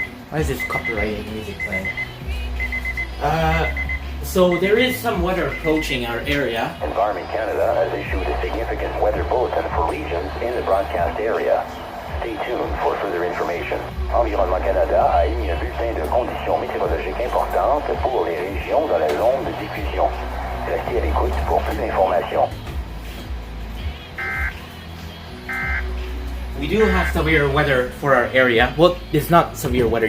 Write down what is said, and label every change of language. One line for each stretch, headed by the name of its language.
English: Why is this copyrighted music playing? So there is some weather approaching our area. Environment Canada has issued a significant weather bulletin for regions in the broadcast area. Stay tuned for further information.
French: Environnement Canada a émis un bulletin de conditions météorologiques importantes pour les régions dans la zone de diffusion. Restez à l'écoute pour plus d'informations.
English: We do have severe weather for our area. Well, it's not severe weather.